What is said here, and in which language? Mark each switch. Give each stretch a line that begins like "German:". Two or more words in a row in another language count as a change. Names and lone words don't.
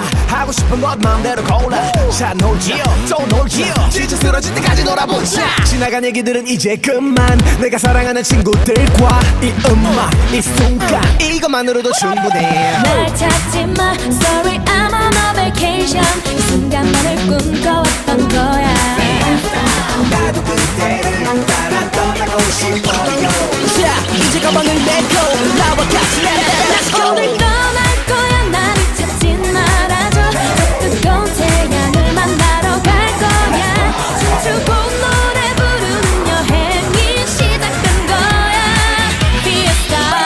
Korean: 하고 싶은 것 마음대로 골라. 자 놀지요 또 놀지요. 진짜 쓰러질 때까지 놀아보자. 지나간 얘기들은 이제 그만. 내가 사랑하는 친구들과 이 음악 이 순간 이것만으로도 충분해. 날 찾지 마.
English: Sorry I'm on a vacation.
Korean: 이 순간만을 꿈꿔왔던 거야. 나도 그때를 따라 떠나고 싶어요. 자 이제 가방을 메고 나와 같이
English: Let's go.
Korean: 오늘 떠날 거야. 나를 찾진 말아줘. 저 뜨거운 태양을 만나러 갈 거야. 춤추고 노래 부르는 여행이 시작된 거야. Fiesta.